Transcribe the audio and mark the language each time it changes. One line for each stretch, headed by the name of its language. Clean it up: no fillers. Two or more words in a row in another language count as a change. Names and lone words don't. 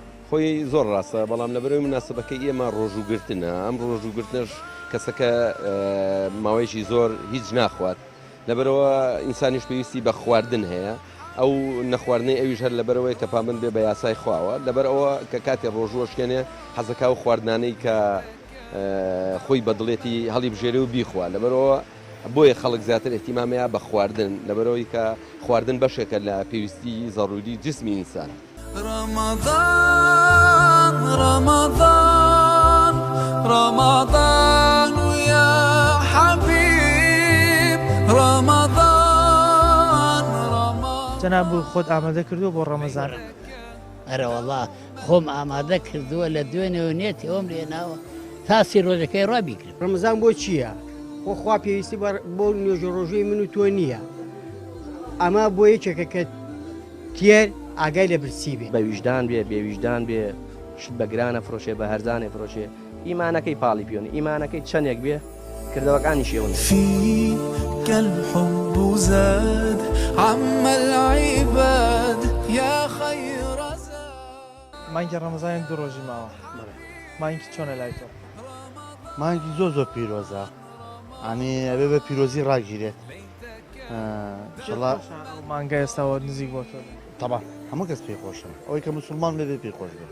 Central Kurdish: خۆی زۆر ڕاستە بەڵام لەبەرەوەی مناسبەکەی ئێمە ڕۆژوگرتنە ئەم ڕۆژوگرتنش کەسەکە ماوەیەکی زۆر هیچ ناخوات لەبەرەوە ئینسانیش پێویستی بە خواردن هەیە ئەو نەخواردنەی ئەویش هەر لەبەرەوەی کە پابند بێ بە یاسای خواوە لەبەرەوە کە کاتێ ڕۆژوەشکێنێ حەزەکە و خواردانەی کە خۆی بەدڵێتی هەڵی بژێرە و بیخوا لەبەرەوە بۆیە خەڵک زیاتر احتیمامەیە بە خواردن لەبەرەوەی کە خواردن بەشێکە لە پێویستی ضروری جسمی ئینسان
Arabic: رمضان رمضان رمضان يا حبيب رمضان رمضان
Central Kurdish: جەناب خۆت ئامادە کردووە بۆ ڕەمەزان ئەرە وەڵا خۆم ئامادە کردووە لە دوێنێ و نێتی ئەوم لێناوە تاسی ڕۆژەکەی ڕابیکرد ڕەمەزان بۆ چییە؟ خۆ خوا پێویستی بۆ نوێژە ڕۆژەی من و تۆ نییە ئەمە بۆ یەکێکە کە تێر ئاگای لە برسی بێ بە ویژدان بێ بێویژدان بێ شت بە گرانە فرۆشێ بە هەرزانێ فرۆشێ ئیمانەکەی پاڵی پیۆنی ئیمانەکەی چەندێک بێ کردەوەکانی شێون
Arabic: فيك الحب زاد عم العباد يا خير زاد
Central Kurdish: مانگی ڕەمەزان دوو ڕۆژی ماوە مانگی چۆنە لای تۆ مانگی زۆر پیرۆزە ئەنی ئەبێ بە پیرۆزی ڕاگیرێت مانگە ئێستاوە نزیک بۆ تۆ تەبا هەموو کەس پێی خۆشن ئەوەی کە مسلمان لێ پێی خۆش بێت